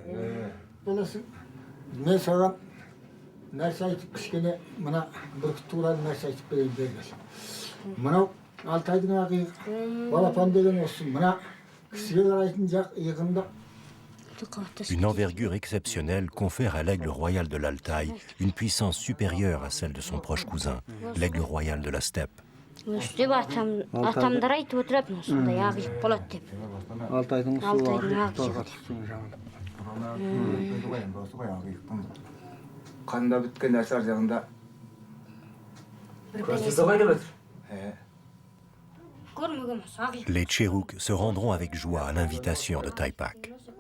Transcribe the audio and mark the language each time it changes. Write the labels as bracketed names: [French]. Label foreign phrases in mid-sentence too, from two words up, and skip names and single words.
[French] Une envergure exceptionnelle confère à l'aigle royal de l'Altaï une puissance supérieure à celle de son proche cousin, l'aigle royal de la steppe. [Kazakh] өстіп атамдар айтып отыратын осындай ақиық болады деп Алтайдың Қанда біткен нәрсе ар жағында. Көрсете ғой деп отыр. көрмеген осы ақиық [French] Les Cheruk se rendront avec joie à l'invitation de Taipak.